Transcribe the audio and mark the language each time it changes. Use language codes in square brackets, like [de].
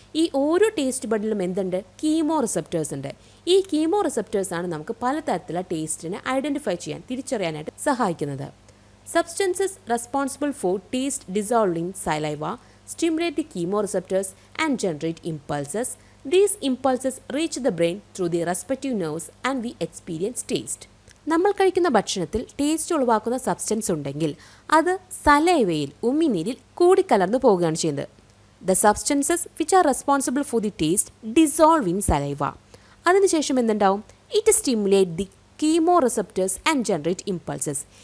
[ml] ഈ ഓരോ ടേസ്റ്റ് ബഡിലും എന്തുണ്ട്? കീമോ റിസെപ്റ്റേഴ്സ് ഉണ്ട്. ഈ കീമോ റിസെപ്റ്റേഴ്സ് ആണ് നമുക്ക് പലതരത്തിലുള്ള ടേസ്റ്റിനെ ഐഡൻറ്റിഫൈ ചെയ്യാൻ, തിരിച്ചറിയാനായിട്ട് സഹായിക്കുന്നത്. [en] Substances responsible for taste dissolve in saliva stimulate the chemoreceptors and generate impulses. These impulses reach the brain through the respective nerves and we experience taste. [ml] നമ്മൾ കഴിക്കുന്ന ഭക്ഷണത്തിൽ ടേസ്റ്റ് ഉളവാക്കുന്ന സബ്സ്റ്റൻസ് ഉണ്ടെങ്കിൽ അത് സലൈവയിൽ, ഉമിനീരിൽ കൂടിക്കലർന്നു പോവുകയാണ് ചെയ്യുന്നത്. [en] The substances which are responsible for the taste dissolve in saliva. [ml] അതിനുശേഷം എന്തുണ്ടാവും? [en] It stimulate the chemoreceptors and generate impulses.